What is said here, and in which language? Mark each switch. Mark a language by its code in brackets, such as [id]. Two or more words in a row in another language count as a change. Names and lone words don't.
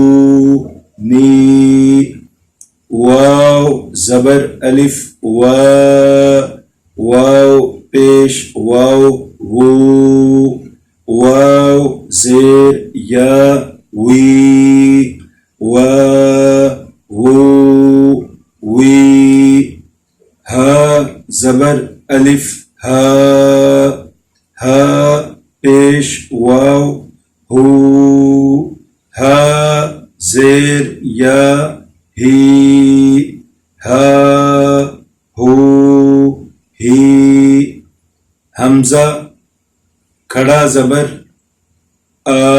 [ur] نی، واو زبر الف وا، واو پیش واو وو، واو زیر یا وی، وا وو وی، ہا زبر الف ہا، ہا پیش واو ہو، ہا زیر یا ہی، ہا ہو ہی، حمزہ کھڑا زبر آ،